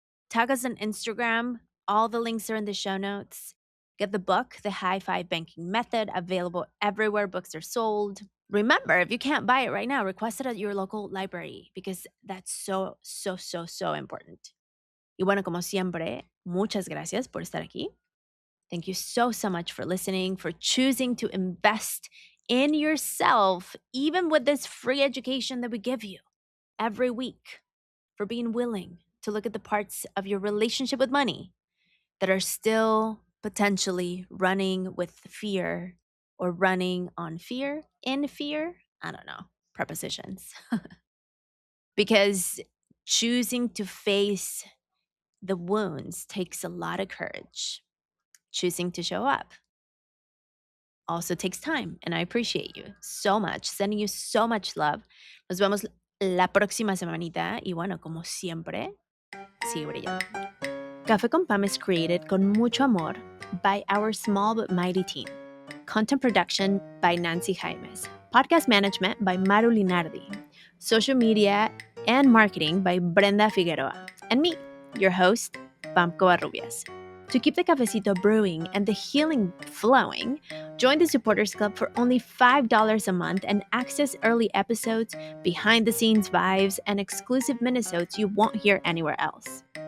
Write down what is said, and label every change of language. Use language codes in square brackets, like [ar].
[en] Tag us on Instagram. All the links are in the show notes. Get the book, The High Five Banking Method, available everywhere books are sold. Remember, if you can't buy it right now, request it at your local library because that's so, so, so, so important. [es] Y bueno, como siempre, muchas gracias por estar aquí. [en] Thank you so, so much for listening, for choosing to invest in yourself, even with this free education that we give you every week, for being willing to look at the parts of your relationship with money that are still potentially running with fear or running on fear, in fear. I don't know, prepositions. Because choosing to face the wounds takes a lot of courage. Choosing to show up also takes time, and I appreciate you so much. Sending you so much love. [es] Nos vemos la próxima semanita. Y bueno, como siempre, sigue brillando. [en] Café con Pam is created [es] con mucho amor [en] by our small but mighty team. Content production by Nancy Jaimes. Podcast management by Maru Linardi. Social media and marketing by Brenda Figueroa. And me, your host, Pam Covarrubias. To keep the cafecito brewing and the healing flowing, join the Supporters Club for only $5 a month and access early episodes, behind-the-scenes vibes, and exclusive minisodes you won't hear anywhere else.